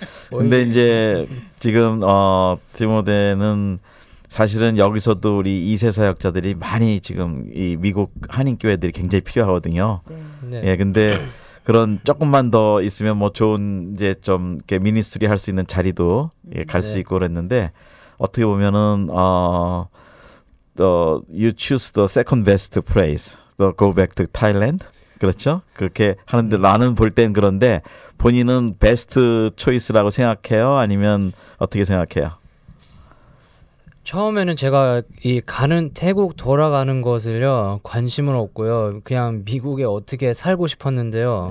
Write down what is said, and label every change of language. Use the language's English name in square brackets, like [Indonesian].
[Korean] 근데 이제 지금 디모데는 사실은 여기서도 우리 2세 사역자들이 많이 지금 이 미국 한인 교회들이 굉장히 필요하거든요. 네. 네. 예, 근데 그런 조금만 더 있으면 뭐 좋은 이제 좀 이렇게 미니스트리 할 수 있는 자리도 갈 수 네. 있고 그랬는데 어떻게 보면은 [English] you choose the second best place, the go back to Thailand. [Korean] 그렇죠? 그렇게 하는데 나는 볼 땐 그런데 본인은 베스트 초이스라고 생각해요? 아니면 어떻게 생각해요? 처음에는 제가 이 태국 돌아가는 것을요 관심은 없고요. 그냥 미국에 어떻게 살고 싶었는데요.